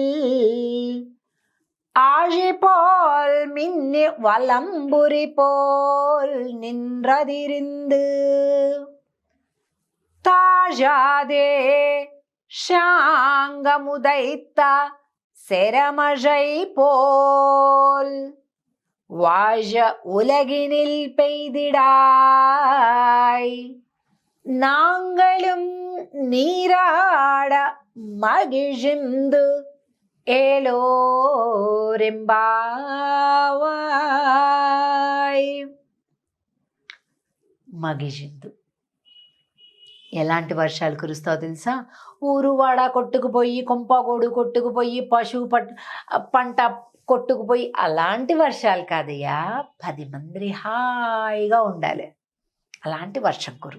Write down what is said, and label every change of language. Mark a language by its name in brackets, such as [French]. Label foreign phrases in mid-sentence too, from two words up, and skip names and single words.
[Tamil] ஆழி போல் மின்னி வலம்புரி போல் நின்றதிரிந்து தாழாதே ஷாங்கமுதைத்த செரமழை போல் வாழ உலகினில் பெய்திடாய். நாங்களும் நீராட மகிழ்ந்து ఏలోరెంబావాయ్. [Telugu] మగిజిందు. ఎలాంటి వర్షాలు కురుస్తావు తెలుసా? ఊరువాడ కొట్టుకుపోయి, కొంపగోడు కొట్టుకుపోయి, పశువు పంట కొట్టుకుపోయి అలాంటి వర్షాలు కాదయ్యా. 10 మంది హాయిగా ఉండాలి, అలాంటి వర్షం కురు.